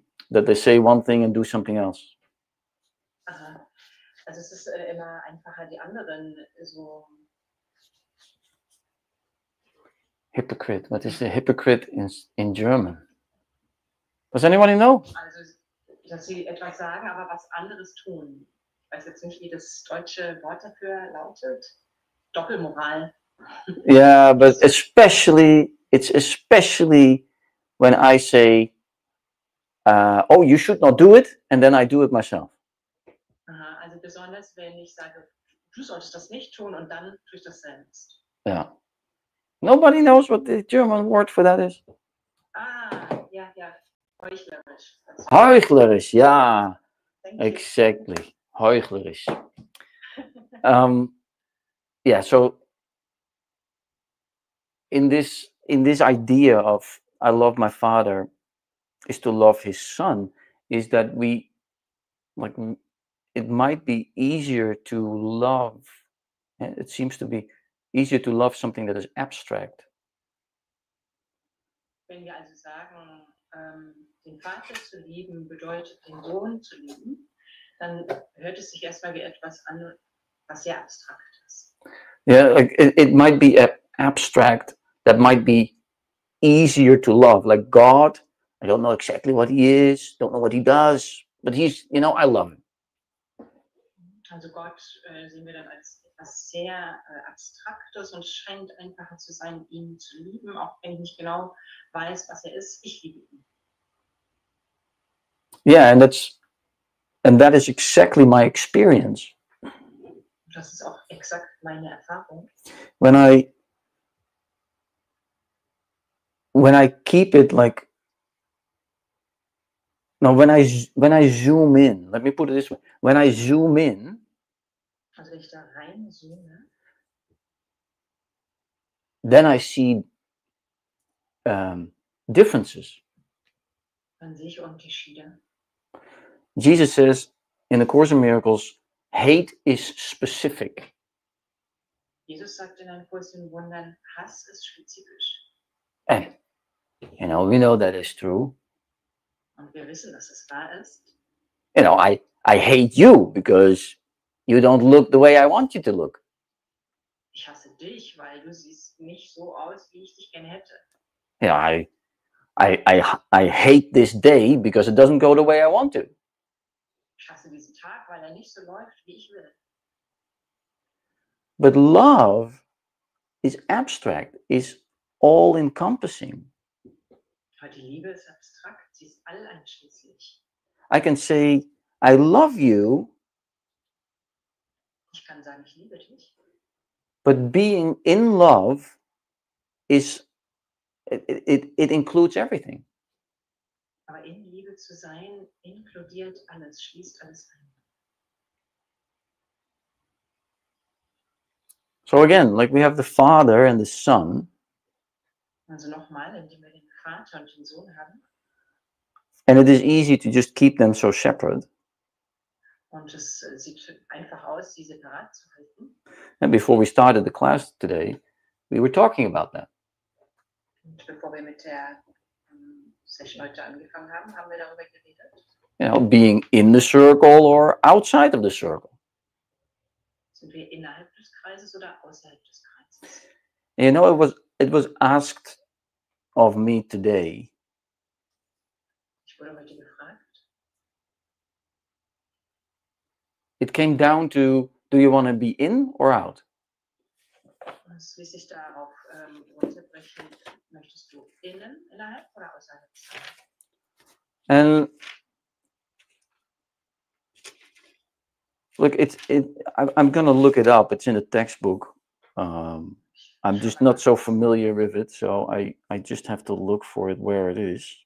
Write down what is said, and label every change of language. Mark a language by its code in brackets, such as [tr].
[en] That they say one thing and do something else. Aha. [de] Also es ist immer einfacher, die anderen so. [en] Hypocrite. What is a hypocrite in German? Does anybody know? [de] Also, dass sie etwas sagen, aber was anderes tun. Ich weiß jetzt nicht, wie das deutsche Wort dafür lautet. Doppelmoral. [en] Yeah, but it's especially when I say, oh, you should not do it, and then I do it myself. [de] Aha, also besonders, wenn ich sage, du solltest das nicht tun, und dann tue ich das selbst. Yeah. [en] Nobody knows what the German word for that is. [de] Ah, ja, ja. Heuchlerisch. Heuchlerisch, [en] yeah. Exactly. [de] Heuchlerisch. [en] Yeah, so in this idea of I love my father, is to love his son, is that we, like, it might be easier to love, it seems to be easier to love something that is abstract. [de] Wenn wir also sagen, den Vater zu lieben bedeutet, den Sohn zu lieben, dann hört es sich erstmal wie etwas an, was sehr abstrakt ist. [en] Yeah, like it might be abstract, that might be easier to love. Like God, I don't know exactly what he is, don't know what he does, but he's, I love him. [de] Also Gott sehen wir dann als etwas sehr Abstraktes und es scheint einfacher zu sein, ihn zu lieben, auch wenn ich nicht genau weiß, was er ist. Ich liebe ihn. [en] Yeah, and that is exactly my experience. [de] Das ist auch exakt meine Erfahrung. [en] When I keep it like, no, when I zoom in, let me put it this way. When I zoom in, [de] also wenn ich da reinzoome, [en] then I see differences. [de] dann sehe ich Unterschiede. [en] Jesus says in the Course in Miracles, hate is specific. [de] Jesus sagt in einem Kurs in Wundern, Hass ist spezifisch. [en] And, we know that is true. [de] Und wir wissen, dass es wahr ist. [en] I hate you because you don't look the way I want you to look. [de] Ich hasse dich, weil du siehst nicht so aus, wie ich dich gerne hätte. [en] I hate this day because it doesn't go the way I want to. [de] Ich hasse diesen Tag, weil er nicht so läuft, wie ich will. [en] But love is abstract, is all encompassing. [de] Aber die Liebe ist abstrakt, sie ist alleinschließlich. [en] I can say, I love you. [de] Ich kann sagen, ich liebe dich. [en] But being in love is, it includes everything. [de] Aber in Liebe zu sein, inkludiert alles, schließt alles ein. [en] So again, like we have the Father and the Son. [de] Also nochmal, indem wir den Vater und den Sohn haben. [en] And it is easy to just keep them so separate. [de] Und es sieht einfach aus, sie separat zu halten. [en] And before we started the class today, we were talking about that. [de] Und bevor wir mit der Session heute angefangen haben, haben wir darüber geredet. [en] Being in the circle or outside of the circle. [de] Sind wir innerhalb des Kreises oder außerhalb des Kreises? [en] It was asked of me today. [de] Ich wurde heute gefragt. [en] It came down to, do you want to be in or out? [de] Es ließ sich darauf runterbrechen, möchtest du innerhalb oder außerhalb sein? [en] And look, I'm going to look it up. It's in the textbook. I'm just not so familiar with it, so I just have to look for it where it is.